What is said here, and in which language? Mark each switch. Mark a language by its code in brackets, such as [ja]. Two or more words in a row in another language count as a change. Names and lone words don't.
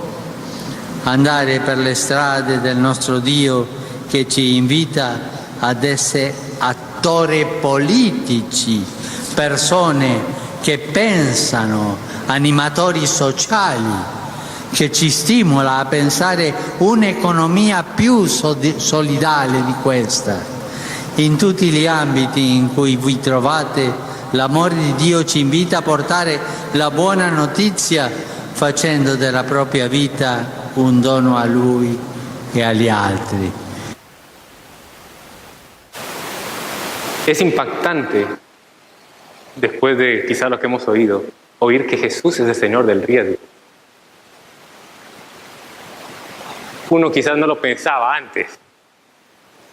[it] Andare per le strade del nostro Dio che ci invita ad essere attori politici, persone che pensano, animatori sociali, che ci stimola a pensare un'economia più solidale di questa. In tutti gli ambiti in cui vi trovate, l'amore di Dio ci invita a portare la buona notizia facendo della propria vita un dono a Lui e agli altri. [es] Es impactante, después de quizá lo que hemos oído, oír que Jesús es el Señor del riesgo. Uno quizás no lo pensaba antes.